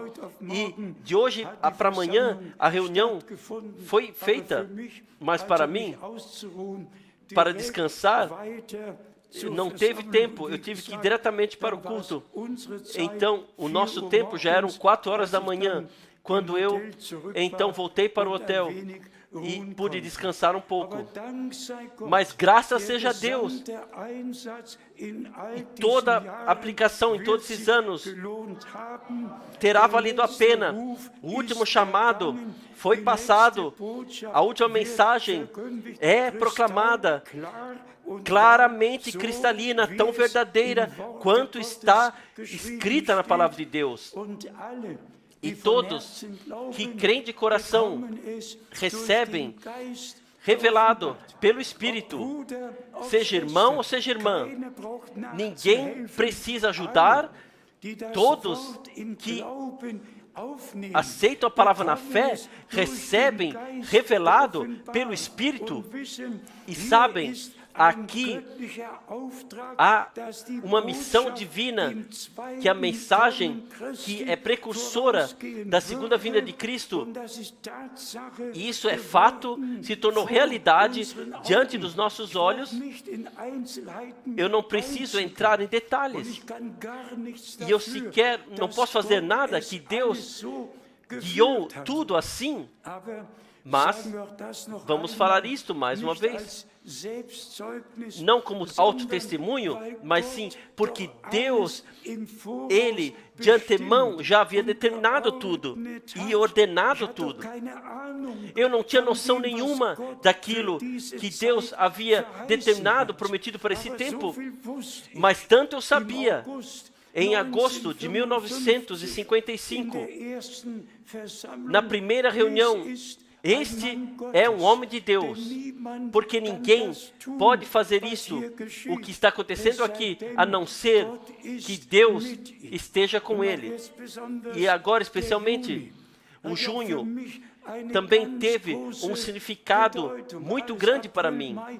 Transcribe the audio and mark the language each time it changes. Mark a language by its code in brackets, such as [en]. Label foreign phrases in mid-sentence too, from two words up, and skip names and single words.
[pt] E de hoje para amanhã a reunião foi feita, mas para mim, para descansar, não teve tempo, eu tive que ir diretamente para o culto. Então o nosso tempo já eram 4 horas da manhã. Quando eu então voltei para o hotel, e [de] ruhen [pt] pude [de] konnten. [pt] descansar um [de] Aber [pt] pouco. [de] Dank sei Gott, [pt] Mas graças [de] der [pt] seja a Deus, [de] gesamte Einsatz in all diesen [pt] toda [de] Jahren [pt] aplicação em [de] wird [pt] todos esses [de] sich [pt] anos [de] gelohnt haben. [pt] terá [de] Der [pt] valido a [de] letzte [pt] pena. [de] Ruf [pt] O último [de] ist [pt] chamado [de] ergangen. [pt] foi [de] Die [pt] passado. [de] letzte Botschaft [pt] A última [de] wird [pt] mensagem [de] verkündigt. [pt] é proclamada [de] Kristallklar und [pt] claramente [de] so [pt] cristalina, [de] wie [pt] tão [de] es [pt] verdadeira [de] im Wort [pt] quanto [de] Gottes [pt] está [de] geschrieben [pt] escrita na palavra de [de] steht. [pt] Deus. [de] Und alle, [pt] E [de] die von [pt] todos [de] Herzen glauben, [pt] que creem de coração [de] bekommen es durch [pt] recebem [de] den Geist [pt] revelado [de] geoffenbart. [pt] pelo [de] Ob [pt] Espírito, [de] Bruder, ob [pt] seja irmão ou [de] Schwester, [pt] seja irmã, [de] keiner braucht [pt] ninguém [de] nachzuhelfen. [pt] precisa ajudar. [de] Alle, die das [pt] Todos [de] Wort im [pt] que [de] Glauben aufnehmen, [pt] aceitam a palavra na [de] bekommen [pt] fé, [de] es durch [pt] recebem [de] den Geist [pt] revelado [de] geoffenbart [pt] pelo Espírito [de] und wissen, [pt] e [de] hier [pt] sabem, [de] ist ein [pt] aqui [de] göttlicher Auftrag, [pt] há [de] dass die [pt] uma missão [de] Botschaft [pt] divina, [de] im zweiten [pt] que a mensagem [de] Kommen Christi [pt] que é precursora [de] vorausgehen [pt] da segunda vinda de [de] würde. [pt] Cristo. [de] Und das ist Tatsache [pt] E isso é fato, [de] geworden [pt] se tornou [de] vor [pt] realidade [de] unseren [pt] diante [de] Augen. [pt] dos nossos [de] Ich brauche [pt] olhos. [de] nicht in Einzelheiten [pt] Eu não preciso entrar em [de] Und [pt] detalhes. [de] ich kann gar nichts [pt] E eu [de] dafür, [pt] sequer não [de] dass [pt] posso fazer [de] Gott [pt] nada [de] es [pt] que [de] alles [pt] Deus [de] so [pt] guiou [de] geführt hat. [pt] tudo assim. [de] Aber [pt] Mas [de] sagen wir auch das noch [pt] vamos [de] einmal, [pt] falar isto mais uma [de] nicht [pt] vez. [de] als Selbstzeugnis, [pt] Não como [de] sondern [pt] autotestemunho, [de] weil [pt] mas [de] Gott [pt] sim porque [de] doch [pt] Deus, [de] alles im Voraus [pt] Ele, de antemão, [de] bestimmt [pt] já havia [de] und [pt] determinado tudo [de] geordnet [pt] e [de] hat. [pt] ordenado [de] Ich hatte [pt] tudo. [de] keine Ahnung [pt] Eu não tinha [de] von [pt] noção [de] dem, was [pt] nenhuma [de] Gott [pt] daquilo [de] für diese [pt] que [de] Zeit [pt] Deus havia [de] verheißen [pt] determinado, [de] hat. [pt] prometido para esse [de] Aber [pt] tempo. [de] so viel wusste ich. [pt] Mas tanto eu [de] Im [pt] sabia. [de] August [pt] Em agosto de 1955, [de] in der ersten Versammlung, [pt] na primeira reunião, este é um homem de Deus, porque ninguém pode fazer isso, o que está acontecendo aqui, a não ser que Deus esteja com ele. E agora, especialmente, o junho também teve um significado muito grande para mim.